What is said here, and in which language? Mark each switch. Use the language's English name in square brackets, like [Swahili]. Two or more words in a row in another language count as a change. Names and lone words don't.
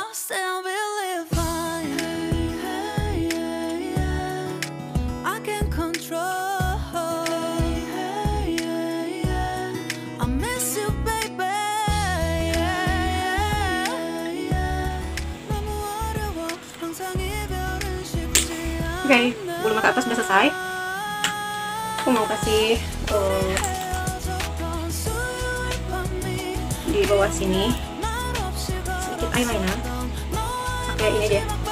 [English] Still believe I can control. I miss you baby. [Korean] 너무 어려워 항상 이별은 쉽지 않아. [Indonesian] Oke, bulu mata atas sudah selesai. Aku mau kasih di bawah sini sedikit eyeliner, pakai ini aja.